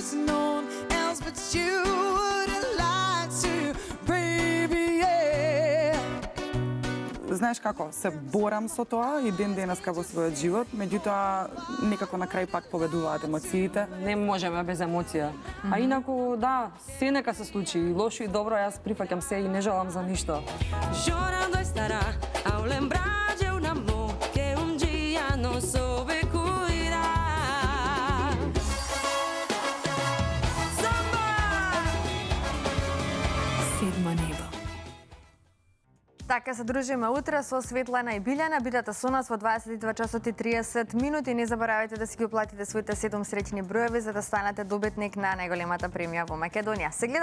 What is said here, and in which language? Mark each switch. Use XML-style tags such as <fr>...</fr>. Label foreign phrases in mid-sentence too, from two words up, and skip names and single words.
<mk>Знаеш како, се борам со тоа и ден денеска во својот живот, меѓутоа некако на крај пак победуваат емоциите. Не можеме без емоција. А инаку, да, се нека се случи, и лошо и добро, јас прифаќам се и не желам за ништо.</mk> <pt>Chorando estará ao lembrar de un amor que un día no soube cuidar. Samba!</pt> <mk>Седмо небо. Така се дружиме утре со Светлана и Билјана. Бидете со нас во 22 часот и 30 минути. Не заборавајте да си ги уплатите своите 7 среќни броеви за да станете добитник на најголемата премија во Македонија.</mk>